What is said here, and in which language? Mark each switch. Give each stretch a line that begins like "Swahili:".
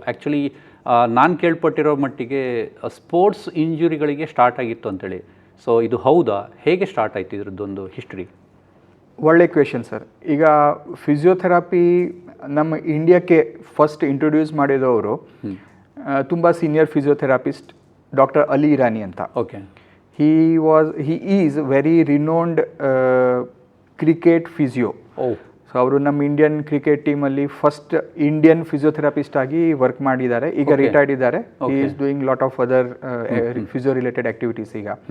Kannada: Actually ನಾನು ಕೇಳ್ಪಟ್ಟಿರೋ ಮಟ್ಟಿಗೆ sports ಇಂಜುರಿಗಳಿಗೆ start ಆಗಿತ್ತು ಅಂತೇಳಿ. ಸೊ ಇದು ಹೌದಾ? ಹೇಗೆ ಸ್ಟಾರ್ಟ್ ಆಯಿತು ಇದ್ರದ್ದೊಂದು ಹಿಸ್ಟ್ರಿ? ಒಳ್ಳೆ ಕ್ವೆಶನ್ ಸರ್. ಈಗ ಫಿಸಿಯೋಥೆರಪಿ ನಮ್ಮ ಇಂಡಿಯಾಕ್ಕೆ ಫಸ್ಟ್ ಇಂಟ್ರೊಡ್ಯೂಸ್ ಮಾಡಿದವರು ತುಂಬ senior physiotherapist doctor Ali Irani ಅಂತ. Okay.
English: he is very renowned cricket physio.
Kannada: So ಅವರು ನಮ್ಮ ಇಂಡಿಯನ್ ಕ್ರಿಕೆಟ್ ಟೀಮಲ್ಲಿ ಫಸ್ಟ್ ಇಂಡಿಯನ್ ಫಿಸಿಯೋಥೆರಪಿಸ್ಟ್ ಆಗಿ ವರ್ಕ್ ಮಾಡಿದ್ದಾರೆ. ಈಗ ರಿಟೈರ್ಡ್ ಇದ್ದಾರೆ.
English: He is doing lot of other physio related activities ಈಗ.